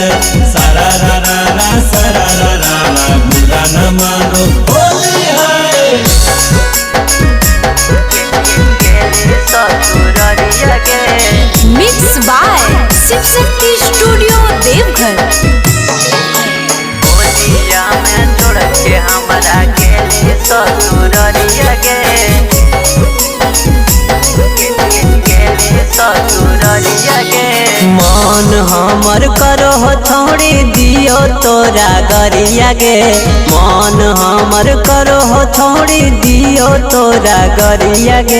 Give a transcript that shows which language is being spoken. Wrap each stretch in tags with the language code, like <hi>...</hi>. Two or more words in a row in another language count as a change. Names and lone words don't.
<hi>सारा रा रा रा सारा रा रा रा बुरा न मानो होली है।</hi> <en>Mix by Shiv Shakti Studio Deoghar.</en> <anp>होलिया में छोड़ के हमारा गेली ससुररिया गे, ससुररिया गे। मन हमर करो छोड़ी दियो तोरा गरिया गे, मन हमर करो छोड़ी दियो तोरा गरिया गे।</anp>